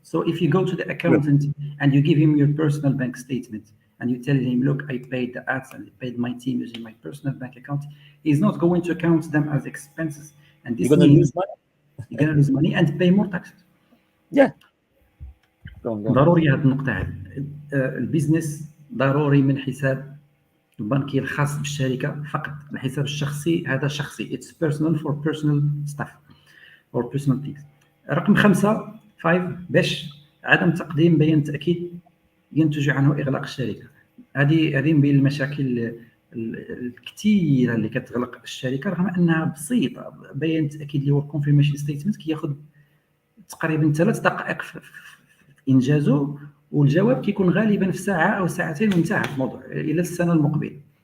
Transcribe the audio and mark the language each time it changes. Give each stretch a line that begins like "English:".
English: So if you go to the Yeah. accountant and you give him your personal bank statement and you tell him, look, I paid the ads and I paid my team using my personal bank account, he's not going to count them as expenses. And You're this gonna means lose money. you're going to lose money and pay more taxes. Yeah. Go on, go on.
Arabic: ضروري هذه النقطة هذه. البيزنس ضروري من حساب البنكي الخاص بالشركة فقط. الحساب الشخصي هذا شخصي.
English: It's personal for personal stuff or personal things.
Arabic: رقم 5 باش عدم تقديم بيان تأكيد ينتج عنه إغلاق الشركة. هذه من بين المشاكل الكثيرة اللي كتغلق الشركة رغم أنها بسيطة. بيان التأكيد اللي هو confirmation statement كياخذ تقريبا 3 دقائق في انجازه والجواب كيكون غالبا في ساعه او ساعتين وانتهى الموضوع الى السنه المقبله.